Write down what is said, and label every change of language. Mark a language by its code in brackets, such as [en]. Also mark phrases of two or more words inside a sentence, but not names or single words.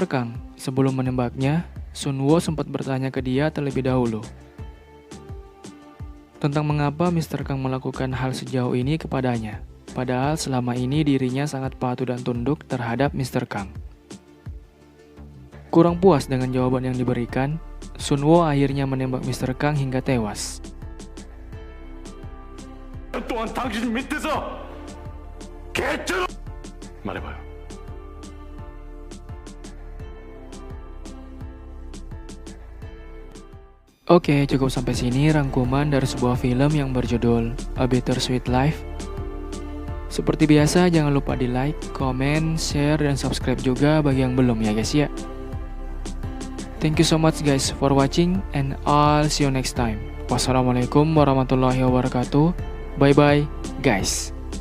[id] Kang, sebelum menembaknya, Sunwoo sempat bertanya ke dia terlebih dahulu tentang mengapa Mr. Kang melakukan hal sejauh ini kepadanya. Padahal selama ini dirinya sangat patuh dan tunduk terhadap Mr. Kang. Kurang puas dengan jawaban yang diberikan, Sunwoo akhirnya menembak Mr. Kang hingga tewas. [ko] 또한 당신 밑에서 개처럼 말해봐요. [id] Oke, cukup sampai sini rangkuman dari sebuah film yang berjudul A Bittersweet Life. Seperti biasa, jangan lupa di [en] like, comment, share, [id] dan subscribe juga bagi yang belum ya guys ya. [en] Thank you so much guys for watching and I'll see you next time. [ar] والسلام عليكم ورحمة الله وبركاته. [en] Bye bye guys.